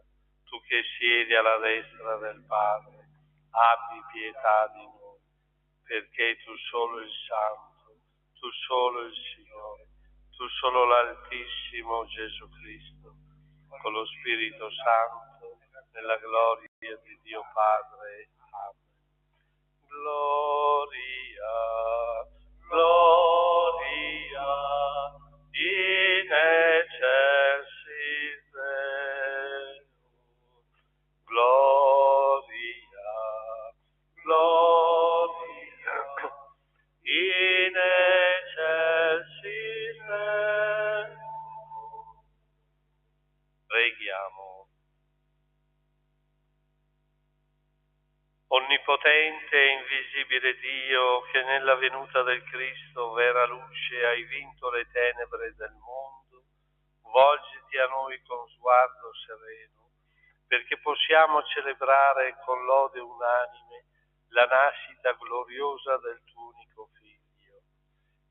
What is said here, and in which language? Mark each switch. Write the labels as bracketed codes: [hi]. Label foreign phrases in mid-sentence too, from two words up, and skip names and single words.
[it] Tu che siedi alla destra del Padre, abbi pietà di noi, perché tu solo il Santo, tu solo il Signore, tu solo l'Altissimo Gesù Cristo, con lo Spirito Santo, nella gloria di Dio Padre. Amen. [la] Gloria, gloria, in excelsis Deo. Gloria, gloria, in excelsis Deo. [it] Preghiamo. Onnipotente e invisibile Dio, che nella venuta del Cristo, vera luce, hai vinto le tenebre del mondo, volgiti a noi con sguardo sereno, perché possiamo celebrare con lode unanime la nascita gloriosa del tuo unico Figlio.